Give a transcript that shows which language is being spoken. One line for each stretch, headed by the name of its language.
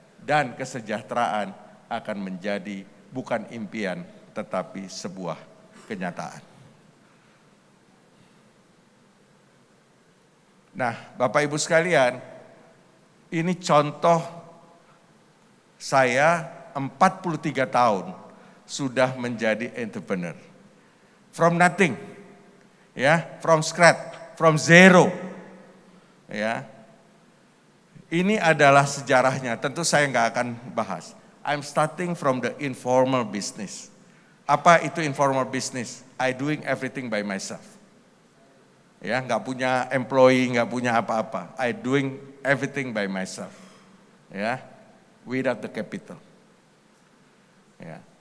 Indonesian: Dan kesejahteraan akan menjadi bukan impian tetapi sebuah kenyataan. Nah, Bapak Ibu sekalian, ini contoh saya 43 tahun sudah menjadi entrepreneur.
English: From nothing, ya, from scratch, from zero, ya.
Indonesian: Ini adalah sejarahnya, tentu saya nggak akan bahas.
English: I'm starting from the informal business.
Indonesian: Apa itu
English: informal business? I doing everything by myself.
Indonesian: Ya, nggak punya employee, nggak punya apa-apa.
English: I doing everything by myself. Ya, without the capital. Ya.